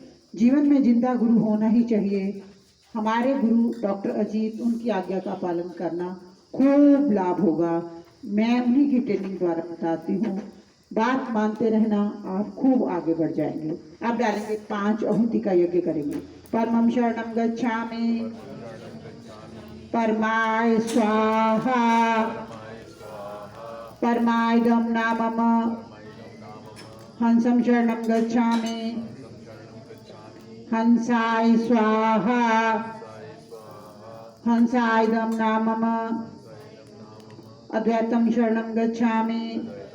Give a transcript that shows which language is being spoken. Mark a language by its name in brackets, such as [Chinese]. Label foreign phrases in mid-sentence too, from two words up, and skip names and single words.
[Hindi] जीवन में जिंदा गुरु होना ही चाहिए। हमारे गुरु डॉक्टर अजीत, उनकी आज्ञा का पालन करना, खूब लाभ होगा। मैं उन्हीं की ट्रेनिंग द्वारा बताती हूँ, बात मानते रहना, आप खूब आगे बढ़ जाएंगे। अब डालेंगे 5 आहुति का यज्ञ करेंगे। [Sanskrit] परमं शरणं गच्छामि, परमाय स्वाहा, परमायदं नामम, हंसं शरणं गच्छामि, हंसाय स्वाहा, हंसायदं नामम, अद्वैतं शरणं गच्छामि,